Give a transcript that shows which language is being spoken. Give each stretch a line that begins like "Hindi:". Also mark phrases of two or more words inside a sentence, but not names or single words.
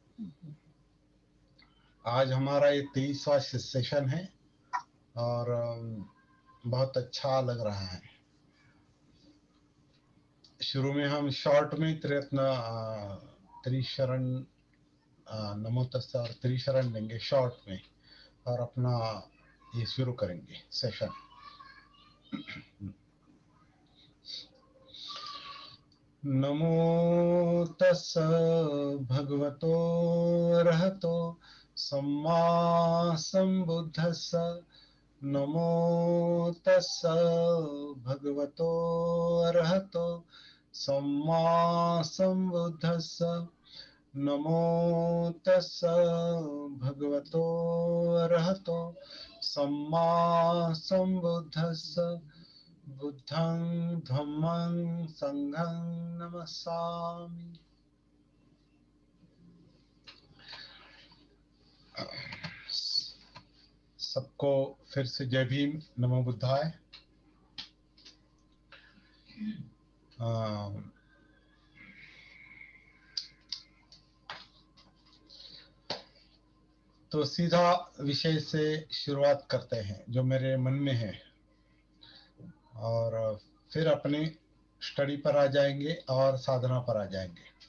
Hindi: आज हमारा ये 23वां सेशन है और बहुत अच्छा लग रहा है। शुरू में हम शॉर्ट में त्रिशरण नमो तस्सा और त्रिशरण लेंगे शॉर्ट में और अपना ये शुरू करेंगे सेशन।
Pali: नमो तस् भगवतो अरहतो सम्मा संबुद्धस्स। नमो तस् भगवतो अरहतो सम्मा संबुद्धस्स। नमो तस् भगवतो अरहतो सम्मा संबुद्धस्स। बुद्धं धम्मं संघं नमस्सामि।
Hindi: सबको फिर से जय भीम, नमो बुद्धाय। तो सीधा विषय से शुरुआत करते हैं जो मेरे मन में है और फिर अपने स्टडी पर आ जाएंगे और साधना पर आ जाएंगे।